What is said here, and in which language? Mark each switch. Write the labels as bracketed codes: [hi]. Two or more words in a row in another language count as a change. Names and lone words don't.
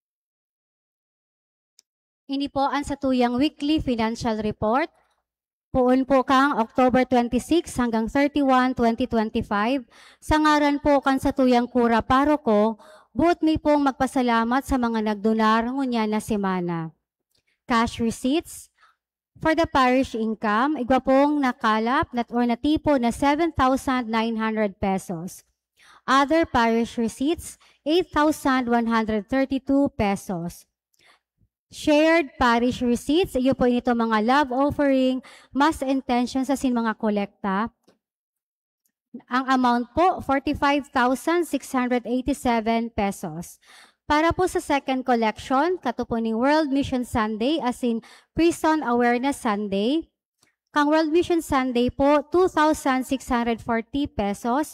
[bik] Ini po ang sa tuyang weekly financial report. Poon po kang October 26 hanggang 31, 2025. Sa ngaran po kan sa tuyang kura paroko, buot mi pong magpasalamat sa mga nagdonar ngunya na semana. [en] Cash receipts for the parish income, [bik] igwa pong nakalap [en] or [bik] natipo na [en] 7,900 pesos. Other parish receipts, 8,132 pesos. Shared parish receipts, [bik] iyo po ito mga [en] love offering, mass intentions [bik] as in mga kolekta. Ang amount po, 45,687 pesos. Para po sa [en] second collection, [bik] katupuning World Mission Sunday as in Prison Awareness Sunday. Kang World Mission Sunday po, 2,640 pesos.